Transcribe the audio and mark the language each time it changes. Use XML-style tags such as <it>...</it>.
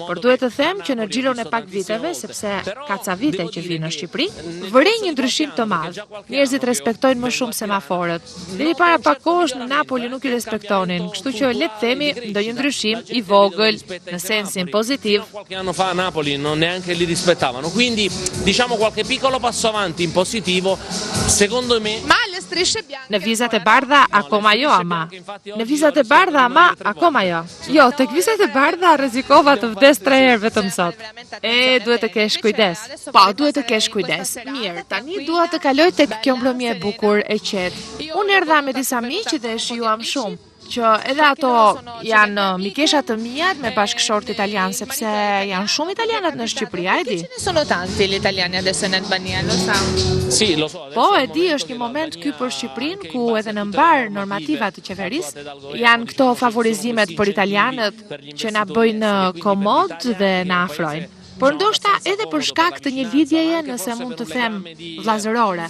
<sq>Por duhet të them që në xhiron e pak viteve, sepse ka ca vite që vi në Shqipëri, vërej një ndryshim të madh. Njerëzit respektojnë më shumë semaforët. Deri para pak kohësh në Napoli nuk I respektonin, kështu që le të themi ndonjë ndryshim I vogël në sensin pozitiv.</sq> <it>Qualche anno fa a Napoli non neanche li rispettavano, quindi diciamo qualche piccolo passo avanti in positivo, secondo me. Ma</it> <sq>Në vizat e bardha akoma jo ama. Në vizat e bardha ama akoma jo. Jo, tek vizat e bardha rrezikova të vdes 3 herë vetëm sot. Duhet të kesh kujdes. Po, duhet të kesh kujdes. Mirë, tani dua të kaloj tek kjo mbrëmje e bukur e qetë. Unë erdha me disa miq dhe shijuam shumë që edhe ato janë mikesha të mia me bashkëshort italian, sepse janë shumë italianat në Shqipëri, a e di?</sq> <it>Sono tanti gli italiani adesso in Albania, lo sa? Sì, lo so.</it> <sq>Po, e di, është një moment ky për Shqipërinë ku edhe në mbar normativa të qeverisë janë këto favorizimet për italianët që na bëjnë komod dhe na afrojnë. Por ndoshta edhe për shkak të një lidhjeje, nëse mund të them vllazërore.</sq>